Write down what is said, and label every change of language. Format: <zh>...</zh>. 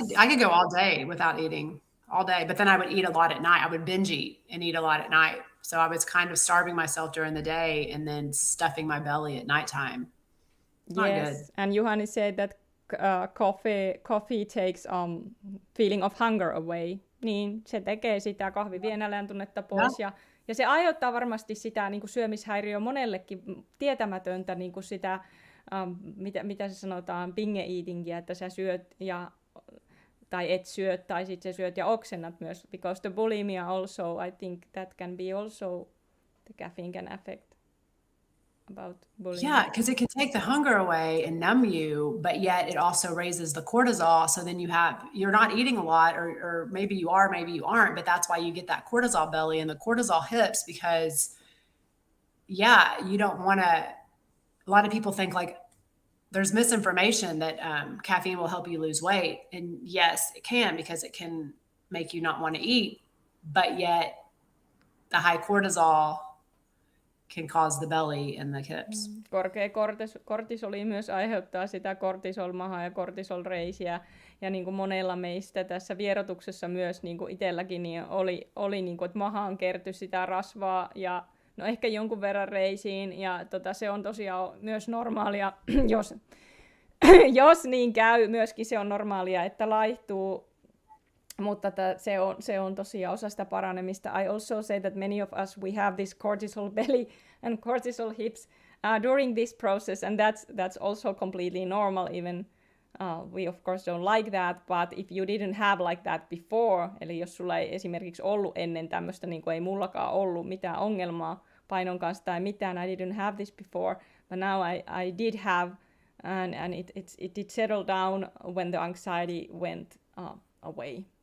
<en>I could go all day without eating, all day, but then I would eat a lot at night. I would binge eat and eat a lot at night. So I was kind of starving myself during the day and then stuffing my belly at nighttime. Not good. And Juhani said that coffee takes feeling of hunger away.</en> <fi>Niin, se tekee sitä, kahvi vie nälän tunnetta pois ja se aiheuttaa varmasti sitä syömishäiriöä monellekin tietämätöntä sitä mitä se sanotaan, binge eatingia, että sä syöt tai et syö, tai sitten sä syöt ja oksennat myös,</fi> <en>because the bulimia also, I think that can be also, the caffeine can affect about bullying? Yeah, because it can take the hunger away and numb you, but yet it also raises the cortisol. So then you're not eating a lot, or maybe you are, maybe you aren't, but that's why you get that cortisol belly and the cortisol hips because, yeah, you don't want to. A lot of people think like there's misinformation that caffeine will help you lose weight. And yes, it can because it can make you not want to eat, but yet the high cortisol can cause the belly and the hips.</en> <fi>Korkea kortisoli myös aiheuttaa sitä kortisolmahaa ja kortisolreisiä. Ja niin kuin monella meistä tässä vierotuksessa myös niin kuin itselläkin niin oli niin kuin, että mahaan kertyi sitä rasvaa ja no ehkä jonkun verran reisiin. Ja se on tosiaan myös normaalia, jos niin käy, myöskin se on normaalia, että laihtuu. Mutta se on tosiaan osa sitä paranemista.</fi> <en>I also say that many of us, we have this cortisol belly and cortisol hips during this process, and that's also completely normal. Even we of course don't like that, but if you didn't have like that before,</en> <fi>eli jos sulla ei esimerkiksi ollut ennen tämmöistä, niin kuin ei mullakaan ollut mitään ongelmaa painon kanssa tai mitään,</fi> <en>I didn't have this before, but now I did have, and it did settle down when the anxiety went away.</en>